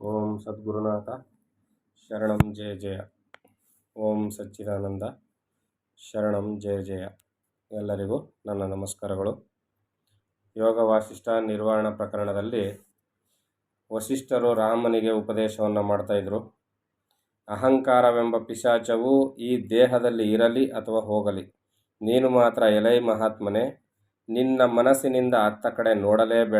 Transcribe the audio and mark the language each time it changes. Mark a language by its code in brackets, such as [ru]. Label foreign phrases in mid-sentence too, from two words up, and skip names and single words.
[sa] ಶರಣಂ ಸದ್ಗುರುನಾಥ ಶರಣಂ ಜಯ ಜಯ. ಓಂ ಸಚ್ಚಿದಾನಂದ ಶರಣಂ ಜಯ ಜಯ. [kn] ಎಲ್ಲರಿಗೂ ನನ್ನ ನಮಸ್ಕಾರಗಳು. ಯೋಗ ವಾಸಿಷ್ಠ ನಿರ್ವಾಣ ಪ್ರಕರಣದಲ್ಲಿ ವಸಿಷ್ಠರು ರಾಮನಿಗೆ ಉಪದೇಶವನ್ನು ಮಾಡ್ತಾಯಿದ್ರು. ಅಹಂಕಾರವೆಂಬ ಪಿಶಾಚವು ಈ ದೇಹದಲ್ಲಿ ಇರಲಿ ಅಥವಾ ಹೋಗಲಿ, ನೀನು ಮಾತ್ರ ಎಲೈ ಮಹಾತ್ಮನೇ ನಿನ್ನ ಮನಸ್ಸಿನಿಂದ ಅತ್ತ ಕಡೆ ನೋಡಲೇಬೇಡ.